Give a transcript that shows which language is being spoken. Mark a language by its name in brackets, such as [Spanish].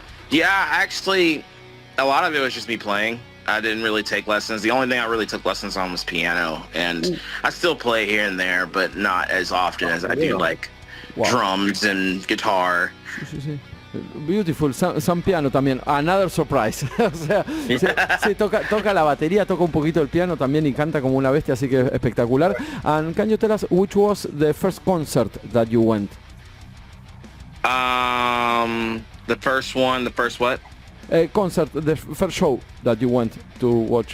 [English] Yeah, actually, a lot of it was just me playing. I didn't really take lessons. The only thing I really took lessons on was piano, and I still play here and there, but not as often as I do like drums and guitar. Beautiful, some piano [Spanish] también, [English] another surprise. [Spanish] O sea, sí, toca la batería, toca un poquito el piano también y canta como una bestia, así que espectacular. [English] And can you tell us which was the first concert that you went? The first what? Concert, the first show that you went to watch.